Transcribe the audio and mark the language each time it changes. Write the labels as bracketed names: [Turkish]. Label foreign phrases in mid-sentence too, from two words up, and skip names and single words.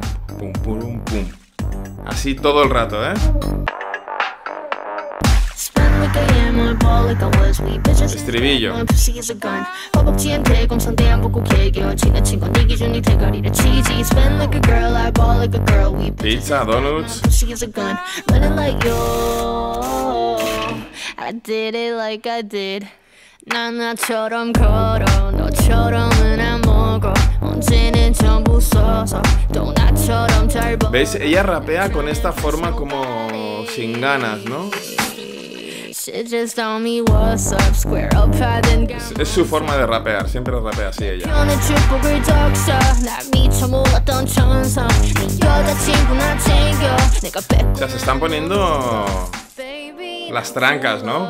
[Spanish] Pum, pum, pum. Así todo el rato, ¿eh? Estribillo. Pizza, donuts. [Korean] 나나처럼 걸어 너처럼은 안 먹어 언제는 전부 써서 또 나처럼 잘 버... [Spanish] ¿Veis? Ella rapea con esta forma como sin ganas, ¿no? Es su forma de rapear, siempre rapea así ella. O sea, se están poniendo las trancas, ¿no?